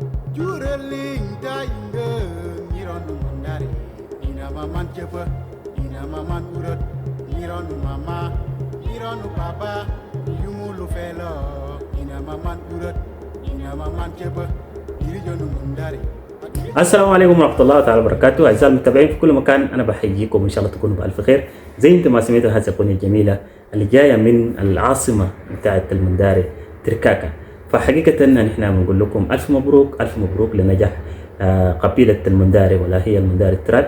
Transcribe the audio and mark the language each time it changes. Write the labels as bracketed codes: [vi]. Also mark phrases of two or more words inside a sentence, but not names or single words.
[mqu] Jurelin dainga mironu mandari ina maman jeba ina maman urut mironu mama mironu baba yumulu felo ina maman urut ina maman jeba mironu mandari. [ar] السلام عليكم ورحمة الله تعالى وبركاته. أعزائي المتابعين في كل مكان، أنا بحييكم إن شاء الله تكونوا بألف خير. زي أنتم ما سمعتوا هذه الأغنية الجميلة اللي جاية من العاصمة بتاعة المنداري تركاكا. فحقيقة نحن بنقول لكم ألف مبروك ألف مبروك لنجاح قبيلة المنداري ولا هي المنداري التراد.